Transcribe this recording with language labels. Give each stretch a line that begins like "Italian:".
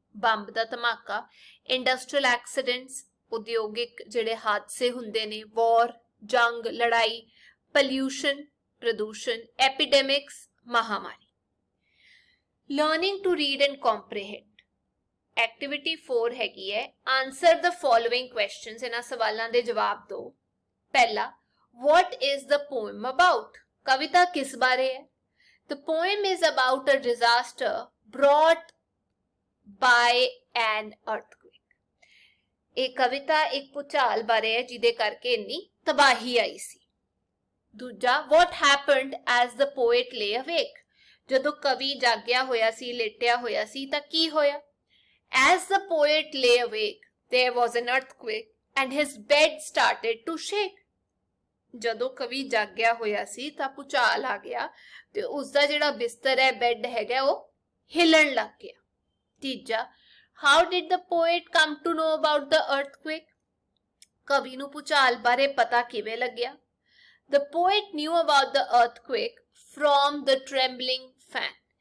Punjabi: Bomb ਦਾ ਧਮਾਕਾ, industrial accidents, ਉਦਯੋਗਿਕ ਜਿਹੜੇ ਹਾਦਸੇ ਹੁੰਦੇ ਨੇ, ਵॉर, ਜੰਗ, ਲੜਾਈ, ਪੋਲਿਊਸ਼ਨ, ਪ੍ਰਦੂਸ਼ਣ, ਐਪੀਡੈਮਿਕਸ, ਮਹਾਮਾਰੀ।
English: Learning to read and comprehend. Activity 4
Punjabi: ਹੈਗੀ ਹੈ,
English: answer the following questions,
Punjabi: ਇਹਨਾਂ ਸਵਾਲਾਂ ਦੇ ਜਵਾਬ ਦਿਓ।
English: ਪਹਿਲਾ, what is the poem about?
Punjabi: ਕਵਿਤਾ ਕਿਸ ਬਾਰੇ ਹੈ?
English: The poem is about a disaster brought by an earthquake.
Punjabi: ਇਹ ਕਵਿਤਾ ਇੱਕ ਭੂਚਾਲ ਬਾਰੇ ਹੈ ਜਿਹਦੇ ਕਰਕੇ ਇੰਨੀ ਤਬਾਹੀ ਆਈ ਸੀ।
English: ਦੂਜਾ, what happened as the poet lay awake?
Punjabi: ਜਦੋਂ ਕਵੀ ਜਾਗਿਆ ਹੋਇਆ ਸੀ, ਲੇਟਿਆ ਹੋਇਆ ਸੀ ਤਾਂ ਕੀ ਹੋਇਆ?
English: As the poet lay awake, there was an earthquake and his bed started to shake.
Punjabi: ਜਦੋਂ ਕਵੀ ਜਾਗਿਆ ਹੋਇਆ ਸੀ ਤਾਂ ਭੂਚਾਲ ਆ ਗਿਆ ਤੇ ਉਸਦਾ ਜਿਹੜਾ ਬਿਸਤਰ ਹੈ, ਬੈੱਡ ਹੈਗਾ, ਉਹ ਹਿੱਲਣ ਲੱਗ ਗਿਆ।
English: ਤੀਜਾ, how did the poet come to know about the earthquake?
Punjabi: ਕਵੀ ਨੂੰ ਭੂਚਾਲ ਬਾਰੇ ਪਤਾ ਕਿਵੇਂ ਲੱਗਿਆ?
English: The poet knew about the earthquake from the trembling fan.